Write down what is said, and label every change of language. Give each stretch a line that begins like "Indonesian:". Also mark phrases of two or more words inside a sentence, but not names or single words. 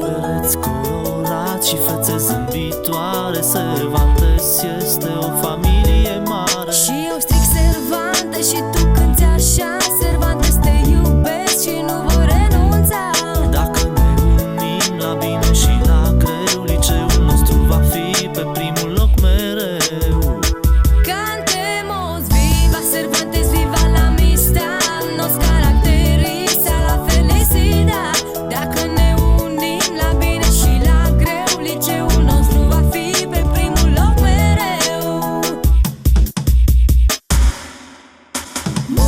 Romanian: Pereți colorați și fețe zâmbitoare, Cervantes este o familie mare. Și eu stric Cervantes și tu cânti așa, Cervantes te iubesc și nu voi renunța. Dacă ne unim la bine și la greu, liceul nostru va fi pe primul loc mereu.
Spanish: Cantemos viva Cervantes, viva la amistad, nos caracteriza la felicidad.
Romanian: Dacă ne unim la bine și la greu, liceul nostru va fi pe primul loc mereu.